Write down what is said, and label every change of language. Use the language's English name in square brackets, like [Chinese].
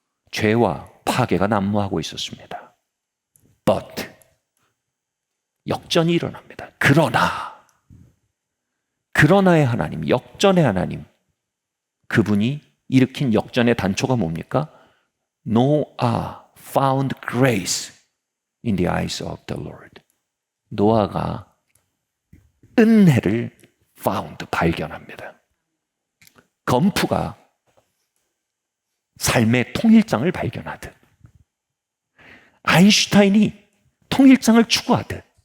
[Korean] 죄와 파괴가 난무하고 있었습니다. [English] But [Korean] 역전이 일어납니다. 그러나의 하나님, 역전의 하나님, 그분이 일으킨 역전의 단초가 뭡니까? [English] Noah found grace in the eyes of the Lord. [Korean] 노아가 은혜를 [English] found, [Korean] 발견합니다. 건프가 삶의 통일장을 발견하듯, 아인슈타인이 통일장을 추구하듯,